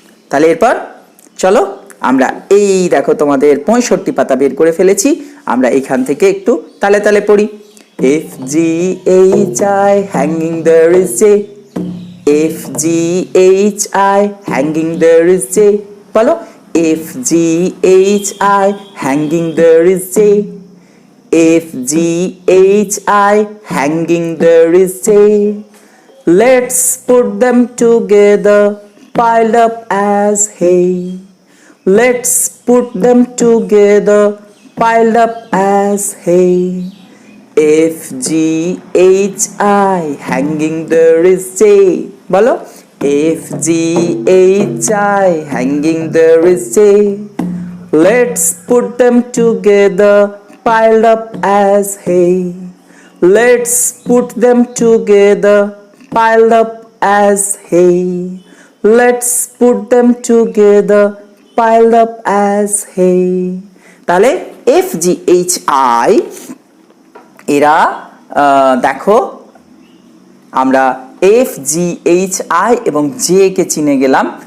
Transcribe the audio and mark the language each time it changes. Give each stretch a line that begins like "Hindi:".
Bangla: তাহলে এরপর চলো আমরা এই দেখো তোমাদের 65 পাতা বের করে ফেলেছি। আমরা এখান থেকে একটু তালে তালে পড়ি।
English: FGHI hanging there is J, FGHI hanging there is J,
Bangla: বলো।
English: FGHI hanging there is J, FGHI hanging there is J. Let's put them together piled up as hay, let's put them together piled up as hay. FGHI hanging there is J,
Bangla: বলো।
English: FGHI hanging there is J. Let's put them together piled up as hay, let's put them together piled up as hay, let's put them together piled up as hay.
Bangla: তাহলে FGHI এরা দেখো আমরা FGHI এবং J কে চিনে গেলাম।